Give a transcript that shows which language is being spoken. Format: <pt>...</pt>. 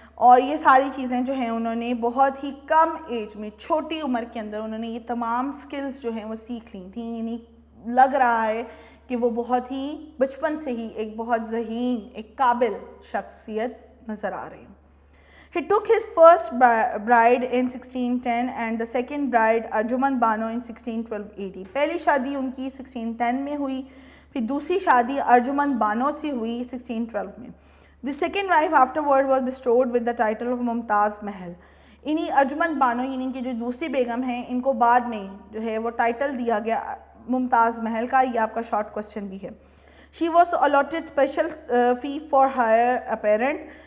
<hi>और ये सारी चीज़ें जो हैं उन्होंने बहुत ही कम एज में, छोटी उम्र के अंदर उन्होंने ये तमाम स्किल्स जो हैं वो सीख ली थी. यानी लग रहा है कि वो बहुत ही बचपन से ही एक बहुत ज़हीन, एक काबिल शख्सियत नज़र आ रही.</hi> <en>He took his first bride in 1610 and the second bride Arjumand Bano in 1612 AD.</en> <hi>पहली शादी उनकी 1610 में हुई, फिर दूसरी शादी अर्जुमंद बानो से हुई 1612 में.</hi> <en>The second wife afterward was bestowed with the title of Mumtaz Mahal.</en> <hi>इन्हीं अर्जुमंद बानो यानी कि जो दूसरी बेगम हैं, इनको बाद में जो है वो टाइटल दिया गया मुमताज़ महल का. ये आपका शॉर्ट क्वेश्चन भी है.</hi> <en>She was allotted special fee for her apparent.</en>